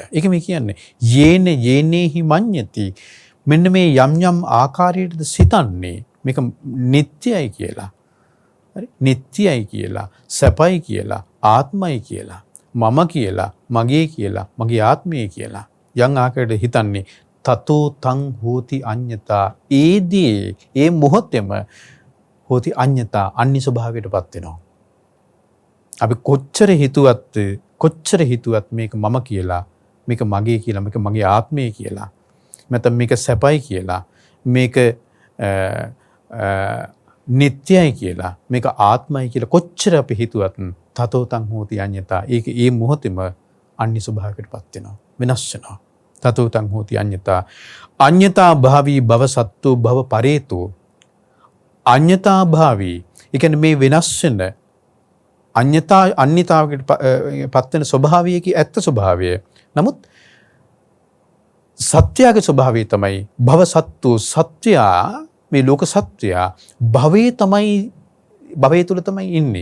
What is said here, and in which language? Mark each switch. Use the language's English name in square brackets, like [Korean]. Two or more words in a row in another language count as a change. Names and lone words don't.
[Sinhala] ඒක මේ කියන්නේ [Pali] යේන යේනේහි මඤ්ඤති. [Sinhala] මෙන්න මේ යම් යම් ආකාරයකටද සිතන්නේ මේක නිට්ටයයි කියලා. හරි? නිට්ටයයි කියලා, සැපයි කියලා, ආත්මයි කියලා, මම කියලා, මගේ කියලා, මගේ ආත්මය කියලා යම් ආකාරයකට හිතන්නේ [Pali] තතෝ තං හෝති අඤ්ඤතා. [Sinhala] ඒදී ඒ මොහොතේම [Pali] හෝති අඤ්ඤතා [Sinhala] අන්‍ය ස්වභාවයටපත් වෙනවා. අපි කොච්චර හිතුවත් මේක මම කියලා, මේක මගේ කියලා, මේක මගේ ආත්මය කියලා, නැත්නම් මේක සැපයි කියලා, මේක නිට්ටයයි කියලා, මේක ආත්මයි කියලා කොච්චර අපි හිතුවත් [Pali] තතෝ තං හෝති අඤ්ඤතා. [Sinhala] ඒක ඒ මොහොතේම අන්‍ය ස්වභාවයකටපත් වෙනවා, වෙනස් වෙනවා. [Pali] තතෝ තං හෝති අඤ්ඤතා. අඤ්ඤතා භාවී භව සත්තු භව පරේතෝ. අඤ්ඤතා භාවී. [Sinhala] ඒ කියන්නේ මේ වෙනස් වෙන අන්‍යතාවයකට පත් වෙන ස්වභාවයකී ඇත්ත ස්වභාවය. නමුත් සත්‍යයේ ස්වභාවය තමයි [Pali] භව සත්තු. [Sinhala] සත්‍යයා මේ ලෝක සත්‍යයා භවයේ තුල තමයි ඉන්නේ.